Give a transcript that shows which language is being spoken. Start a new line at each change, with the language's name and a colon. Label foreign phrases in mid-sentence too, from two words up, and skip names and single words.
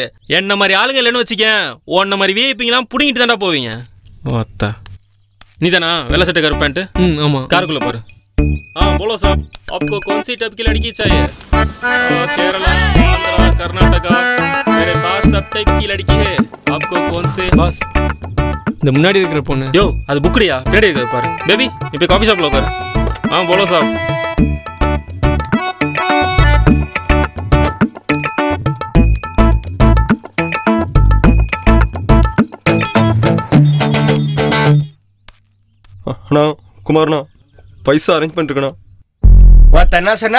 Tamil: என்ன மாதிரி ஆளுங்க இல்லைன்னு வச்சுக்கேன், உன்ன மாதிரி விஐபிங்கெல்லாம் புடிங்கிட்டு தான்டா போவீங்க. ஓத்தா நீ தானா வெள்ளை சட்டை கருப்பு பேண்ட்? ஆமா. காருக்குள்ள பாரு.
Hindi: बोलो साहब, आपको कौन सी टाइप की लड़की चाहिए? केरला, आंध्रा, कर्नाटका, मेरे पास सब टाइप की लड़की है. आपको कौन से?
Tamil: பாஸ், இந்த முன்னாடி இருக்கிற பொண்ணு. யோ, அது புக்குடியா? பின்னாடி இருக்கிறது பாரு. பேபி, இப்போ காஃபி ஷாப்ல உட்காரு.
Hindi: बोलो साहब.
Tamil: அண்ணா குமார்ண்ணா, பைசா அரேஞ்ச் பண்ணிருக்கண்ணா. என்ன சொன்னா?